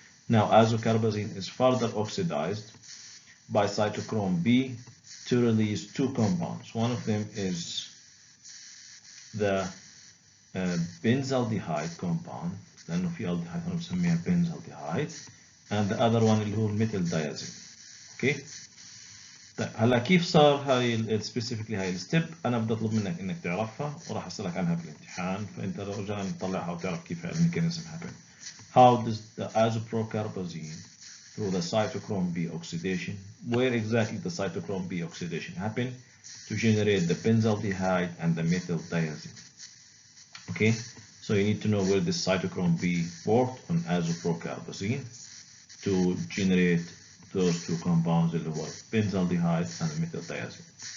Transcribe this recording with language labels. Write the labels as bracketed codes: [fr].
[en] Now azocarbazine is further oxidized by cytochrome B to release two compounds. One of them is the benzaldehyde compound, [ar] لأنه في [en] aldehyde بنسميها benzaldehyde, and the other one [ar] اللي هو الميثيل [en] diazine. Okay. [ar] طيب هلا كيف صار هاي specifically هاي الستيب؟ أنا بدي أطلب منك إنك تعرفها وراح أسألك عنها بالامتحان، فأنت رجاء تطلعها وتعرف كيف هاي الميكانيزم happen. [en] How does the azoprocarbazine through the cytochrome B oxidation. Where exactly the cytochrome B oxidation happen? To generate the benzaldehyde and the methyl diazine. Okay, so you need to know where this cytochrome B worked on azoprocarbazine to generate those two compounds, [ar] اللي هو [en] benzaldehyde and methyl diazine.